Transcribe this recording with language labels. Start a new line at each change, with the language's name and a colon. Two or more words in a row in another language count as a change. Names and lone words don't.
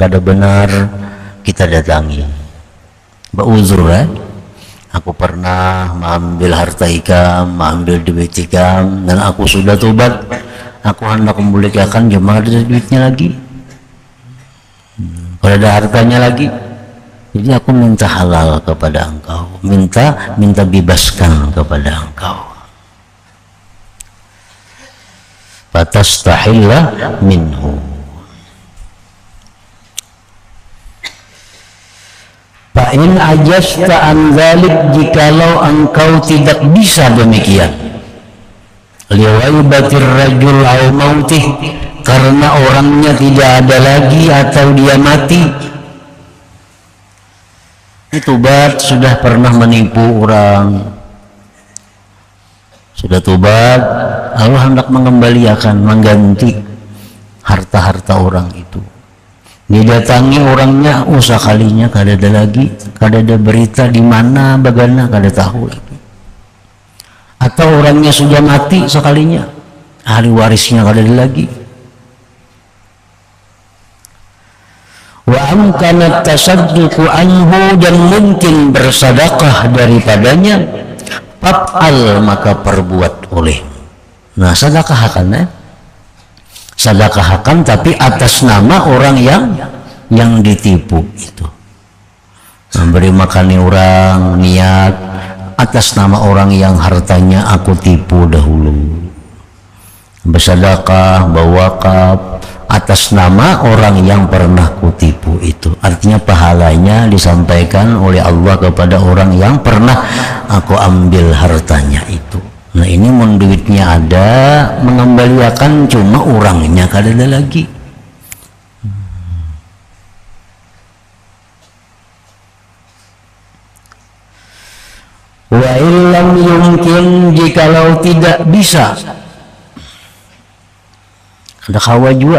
Banjar: kada benar, kita datangi, beruzur, aku pernah mengambil harta ikam, mengambil duit ikam, dan aku sudah tobat, aku hendak memulihkan, cuma ada duitnya lagi, kalau ada hartanya lagi, jadi aku minta halal kepada engkau, minta bebaskan kepada engkau.
Arabic: Fatastahilla minhu. Fa'in ajasta an dzalik,
Indonesian: jikalau engkau tidak bisa demikian,
Arabic: liwaibatir rajul au mautih,
Indonesian: karena orangnya tidak ada lagi atau dia mati.
Banjar: Itu sudah pernah menipu orang, Sudah tobat, Allah hendak mengembalikan, mengganti harta-harta orang itu. Didatangi orangnya, sekalinya kada ada lagi, kada ada berita di mana, bagaimana kada tahu lagi. Atau orangnya sudah mati sekalinya, ahli warisnya kada ada lagi.
Arabic: Wa amkanat tasadduqu anhu,
Indonesian: dan mungkin bersedekah daripadanya, fa'al maka perbuat oleh. Nah, sedekahkan, sedekahkan tapi atas nama orang yang ditipu itu. Memberi makan orang, niat atas nama orang yang hartanya aku tipu dahulu. Bersedekah, berwakaf atas nama orang yang pernah kutipu itu. Artinya pahalanya disampaikan oleh Allah kepada orang yang pernah aku ambil hartanya itu.
Banjar: Nah, ini mun duitnya ada, mengembalikan cuma orangnya kada ada lagi.
Arabic: Wa illam yumkin,
Banjar: jikalau tidak bisa, ada kawa juga.